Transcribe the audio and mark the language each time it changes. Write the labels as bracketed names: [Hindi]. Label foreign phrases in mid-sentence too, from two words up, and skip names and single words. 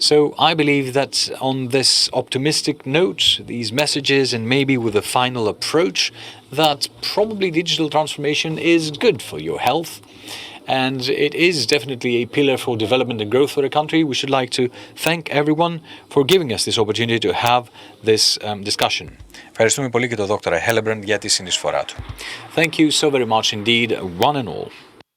[English] So I believe that on this optimistic note, these messages, and maybe with a final approach, that probably digital transformation is good for your health. And it is definitely a pillar for development and growth for the country. We should like to thank everyone for giving us this opportunity to have this discussion. [Greek] Ευχαριστούμε πολύ και τον Δόκτωρα Hellebrand για τη συνεισφορά του. [English] Thank you so very much indeed, one and all.